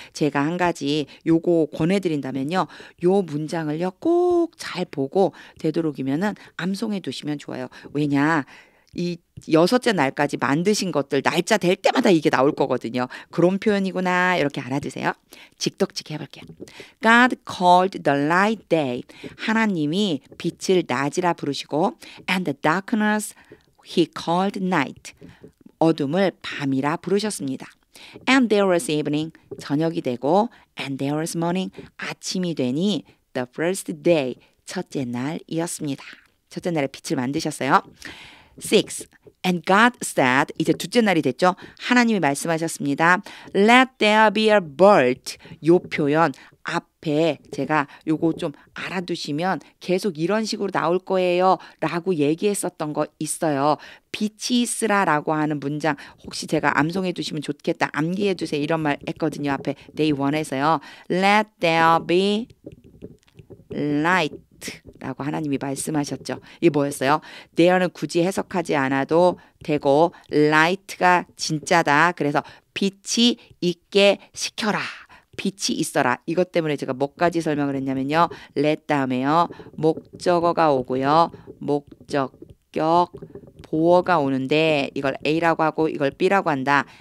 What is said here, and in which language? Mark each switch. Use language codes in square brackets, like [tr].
[ko] 제가 한 가지 요거 권해드린다면요. 요 문장을요. 꼭 잘 보고 되도록이면은 암송해 두시면 좋아요. 왜냐 이 6째 날까지 만드신 것들 날짜 될 때마다 이게 나올 거거든요. 그런 표현이구나 이렇게 알아두세요. 직독직 해볼게요. [en] God called the light day. [ko] 하나님이 빛을 낮이라 부르시고 [en] and the darkness he called night. [ko] 어둠을 밤이라 부르셨습니다. [en] And there was evening. [ko] 저녁이 되고 [en] and there was morning. [ko] 아침이 되니 [en] the first day. [ko] 첫째 날이었습니다. 첫째 날에 빛을 만드셨어요. 6. [en] And God said, [ko] 이제 둘째 날이 됐죠. 하나님이 말씀하셨습니다. [en] Let there be a bird. [ko] 요 표현 앞에 제가 요거 좀 알아두시면 계속 이런 식으로 나올 거예요 라고 얘기했었던 거 있어요. 빛이 있으라라고 하는 문장 혹시 제가 암송해 두시면 좋겠다. 암기해 두세요. 이런 말 했거든요. 앞에 day 1에서요. [en] Let there be light [ko] 라고 하나님이 말씀하셨죠. 이게 뭐였어요? there는 굳이 해석하지 않아도 되고 light가 진짜다. 그래서 빛이 있게 시켜라. 빛이 있어라. 이것 때문에 제가 뭐까지 설명을 했냐면요. let 다음에요. 목적어가 오고요. 목적격 보어가 오는데 이걸 A라고 하고 이걸 B라고 한다.